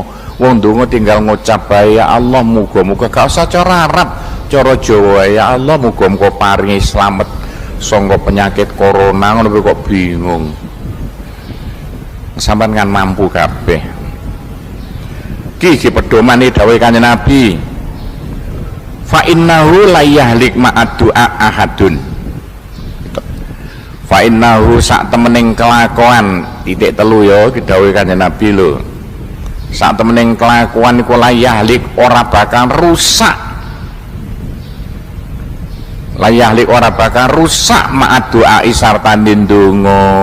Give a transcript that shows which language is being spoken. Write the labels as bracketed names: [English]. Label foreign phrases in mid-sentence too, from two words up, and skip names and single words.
[Javanese] Wong ndonga tinggal ngucap bae [Arabic] يا الله [Javanese] muga-muga gak usah cara Arab, cara Jawa [Arabic] يا الله [Javanese] muga-muga paringi slamet sangka penyakit corona ngono kok bingung. Sampeyan kan mampu kabeh. Iki pedomane dawuh Kanjeng Nabi. [Arabic] فإنه لا يهلك مع الدعاء أحد. فإنه [Javanese] sak temening kelakuan titik telu ya didhawuhi Kanjeng Nabi lho. Sak temening kelakuan iku [Arabic] لا يهلك [Javanese] ora bakal rusak. [Arabic] لا يهلك [Javanese] ora bakal rusak [Arabic] مع الدعاء [Javanese] sartane ndonga.